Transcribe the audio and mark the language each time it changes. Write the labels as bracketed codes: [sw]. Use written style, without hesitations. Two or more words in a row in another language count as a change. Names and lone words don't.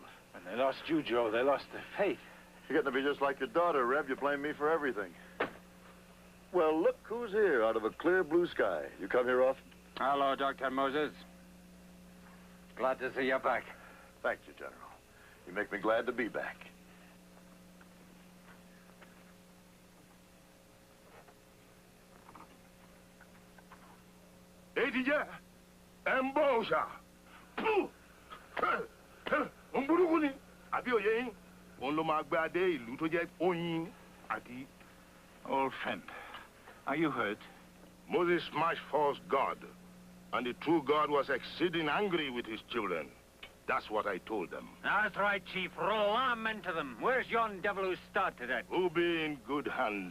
[en] And they lost you, Joe. They lost their faith. You're getting to be just like your daughter, Rev. You blame me for everything. Well, look who's here out of a clear blue sky. You come here often? Hello, Dr. Moses. Glad to see you back. Thank you, General. You make me glad to be back. Etija, Mbosha. Umburukuni, [yo] àbí òye yín. Òun ló máa gbé adé ìlú tó jẹ́ Oyin àti. [en] Old friend, are you hurt? Moses smashed false God, and the true God was exceeding angry with his children. That's what I told them. That's right, Chief. Roll arm into them. Where's yon devil who started it? Who'll be in good hands.